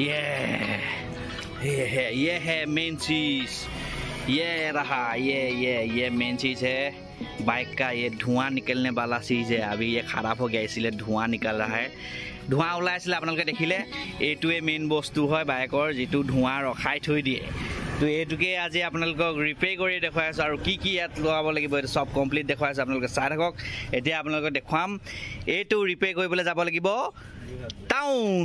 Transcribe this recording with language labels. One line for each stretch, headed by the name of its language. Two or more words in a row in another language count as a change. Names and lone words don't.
Hindi: ये है मेन चीज, ये रहा ये मेन चीज है बाइक का। ये धुआं निकलने वाला चीज है, अभी ये खराब हो गया इसलिए धुआं निकल रहा है।
Assamese: धुआं ওলাইছিলে আপোনালোকে দেখিলে, এইটোৱে মেইন বস্তু হয় বাইকৰ যিটো ধুआं ৰখাই থৈ দিয়ে। তো এইটোকে আজি আপোনালোকক ৰিপেয়াৰ কৰি দেখুৱাই আছোঁ আৰু কি ইয়াত লগাব লাগিব এইটো সব কমপ্লিট দেখুৱাই আছোঁ। আপোনালোকে চাই থাকক। এতিয়া আপোনালোকক দেখুৱাম এইটো ৰিপেয়াৰ কৰিবলৈ যাব লাগিব টাউন।